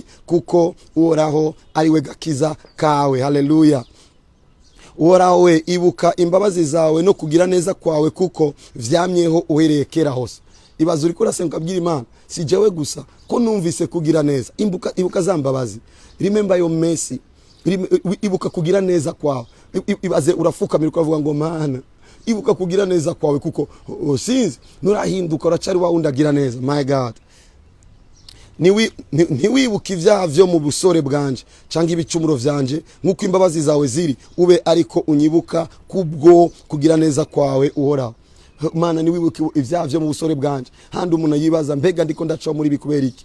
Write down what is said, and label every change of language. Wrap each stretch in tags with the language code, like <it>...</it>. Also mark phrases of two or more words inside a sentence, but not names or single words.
<rn>Kuko Uhoraho ari we gakiza kawe. Haleluya. Uhoraho we, ibuka imbabazi zawe no kugira neza kwawe, kuko vyamyeho uhereye kera hose. Ibazo uriko urasenga ukabwira Imana, si jewe gusa ko numvise kugira neza. Ibuka za mbabazi,</rn> <en>remember your mercy,</en> <rn>ibuka kugira neza kwawe. Ibaze urafukamira ukavuga ngo Mana, ibuka kugira neza kwawe, kuko sinzi nurahinduka uracari wa undagira neza.</rn> <en>My God,</en> <rn>ntiwibuka ibyaha vyo mu busore bwanje canke ibicumuro vyanje, nkuko imbabazi zawe ziri, ube ariko unyibuka kubwo kugira neza kwawe Uhoraho. Mana, niwibuke ibyaha vyo mu busore bwanje. Handi umuntu yibaza, mbega ndiko ndaca muri bikubera iki?</rn>